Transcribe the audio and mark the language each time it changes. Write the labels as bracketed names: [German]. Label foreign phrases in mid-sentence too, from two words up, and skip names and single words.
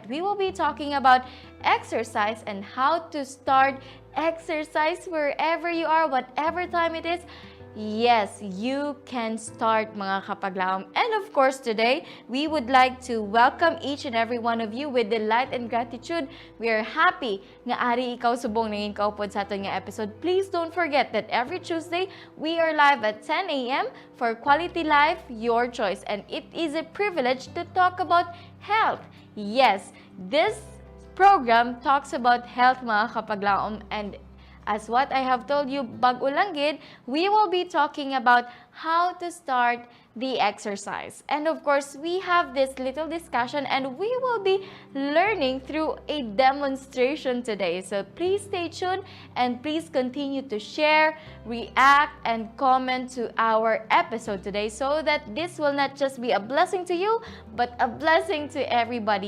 [English] We will be talking about exercise and how to start exercise wherever you are, whatever time it is. Yes, you can start [Hiligaynon] mga kapaglaom. [English] And of course, today, we would like to welcome each and every one of you with delight and gratitude. We are happy [Hiligaynon] nga ari ikaw subong nangin kaupod sa aton nga episode. [English] Please don't forget that every Tuesday, we are live at 10 a.m. for Quality Life, Your Choice. And it is a privilege to talk about health. Yes, this program talks about health [Hiligaynon] mga kapaglaom, [English] and as what I have told you, [Hiligaynon] bago lang gid, [English] we will be talking about how to start the exercise. And of course, we have this little discussion and we will be learning through a demonstration today. So please stay tuned and please continue to share, react, and comment to our episode today so that this will not just be a blessing to you, but a blessing to everybody.